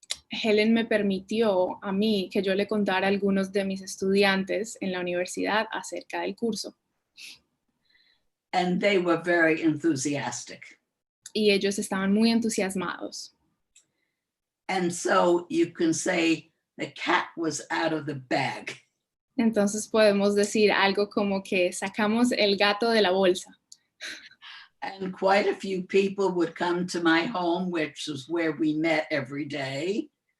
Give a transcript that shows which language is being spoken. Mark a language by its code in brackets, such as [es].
[es] Helen me permitió a mí que yo le contara a algunos de mis estudiantes en la universidad acerca del curso. [en] And they were very enthusiastic. [es] Y ellos estaban muy entusiasmados. [en] And so you can say the cat was out of the bag. [es] Entonces podemos decir algo como que sacamos el gato de la bolsa. [en] And quite a few people would come to my home, which is where we met every day.